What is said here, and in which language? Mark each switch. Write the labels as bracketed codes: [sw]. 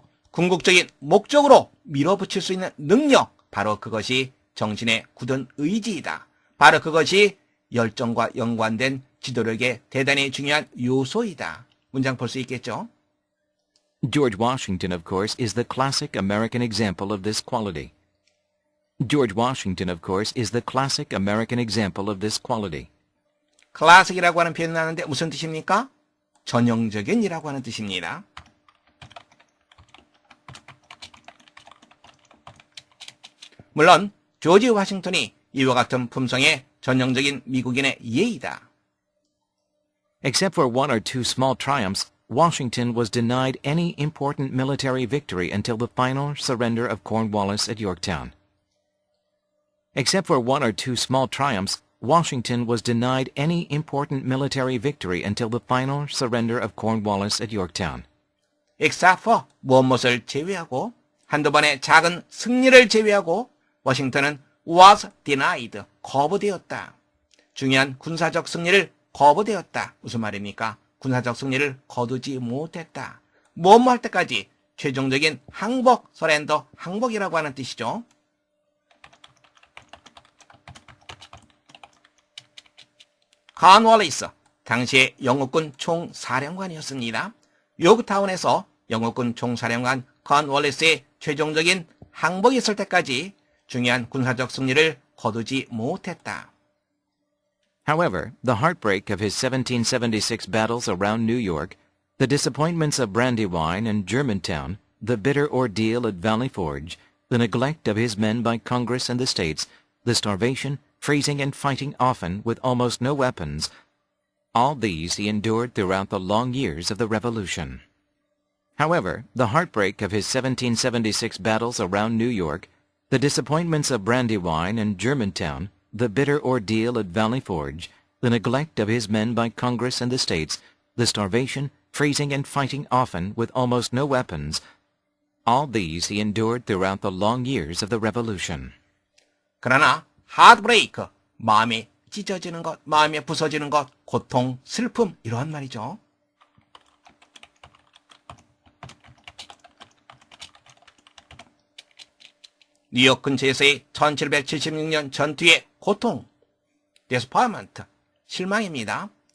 [ko] 궁극적인 목적으로 밀어붙일 수 있는 능력, 바로 그것이 정신의 굳은 의지이다. 바로 그것이 열정과 연관된 지도력의 대단히 중요한 요소이다. 문장 볼 수 있겠죠? [en] George Washington, of course, is the classic American example of this quality. George Washington, of course, is the classic American example of this quality. [ko] 클래식이라고 하는 표현이 나는데 무슨 뜻입니까? 전형적인이라고 하는 뜻입니다. 물론 조지 워싱턴이 이와 같은 품성의 전형적인 미국인의 예이다. [en] Except for one or two small triumphs, Washington was denied any important military victory until the final surrender of Cornwallis at Yorktown. Except for one or two small triumphs, Washington was denied any important military victory until the final surrender of Cornwallis at Yorktown. except for [ko] 무엇을 제외하고 한두 번의 작은 승리를 제외하고 워싱턴은 [en] was denied, [ko] 거부되었다. 중요한 군사적 승리를 거부되었다. 무슨 말입니까? 군사적 승리를 거두지 못했다. 뭐뭐 할 때까지 최종적인 항복, 서렌더, 항복이라고 하는 뜻이죠. cornwallis, 당시의 영국군 총사령관이었습니다. 요크타운에서 영국군 총사령관 cornwallis의 최종적인 항복이 있을 때까지 중요한 군사적 승리를 거두지 못했다. [en] However, the heartbreak of his 1776 battles around New York, the disappointments of Brandywine and Germantown, the bitter ordeal at Valley Forge, the neglect of his men by Congress and the states, the starvation, freezing and fighting often with almost no weapons, all these he endured throughout the long years of the Revolution. However, the heartbreak of his 1776 battles around New York, the disappointments of Brandywine and Germantown, the bitter ordeal at Valley Forge, the neglect of his men by Congress and the states, the starvation, freezing and fighting often with almost no weapons, all these he endured throughout the long years of the Revolution. [ko] 그러나 heartbreak, 마음이 찢어지는 것, 마음이 부서지는 것, 고통, 슬픔 이러한 말이죠. 뉴욕 근처에서의 1776년 전투의 고통, disappointment, 실망입니다.